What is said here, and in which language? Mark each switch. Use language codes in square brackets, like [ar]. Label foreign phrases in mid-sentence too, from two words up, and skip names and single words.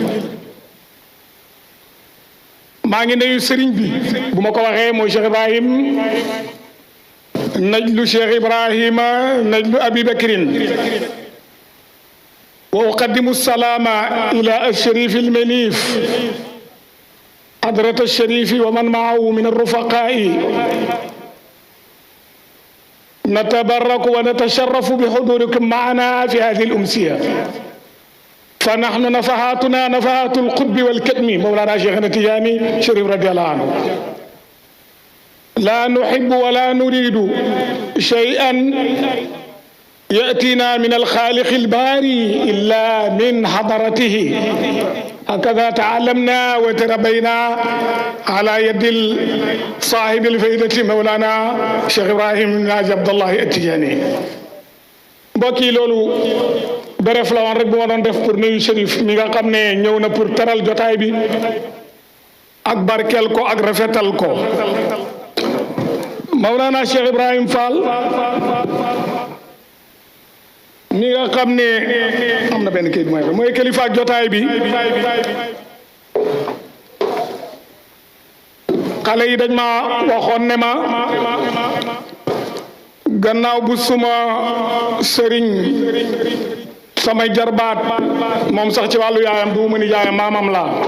[wo] maa ngi nuyu sëriñ bi bu ma ko waxee mooy [ar] شيخ إبراهيم نجل شيخ إبراهيم نجل أبي بكر وأقدم سلاما إلى الشريف المنيف حضرة الشريف ومن معه من الرفقاء نتبرك ونتشرف بحضوركم معنا في هذه الأمسية فنحن نفحاتنا نفحات القطب والكتم مولانا شيخنا تجاني شريف رضي الله عنه لا نحب ولا نريد شيئا يأتينا من الخالق الباري إلا من حضرته هكذا تعلمنا وتربينا على يد صاحب الفائدة مولانا شيخ إبراهيم ناجي عبد الله التجاني [wo] mbokk yi loolu bref la woon rek bu ma doon def pour nuyu Chérif mi nga xam ne ñëw na pour teral jotaay bi ak barkeel ko ak rafetal ko. Mawlana Cheikh Ibrahim Fall mi nga xam ne am na benn kayit mooy kilifa ak jotaay bi xale yi dañ ma waxoon ne ma gannaaw bu suma sëriñ samay jarbaat moom sax ci wàllu yaayam du mu ni yaayam maamam laa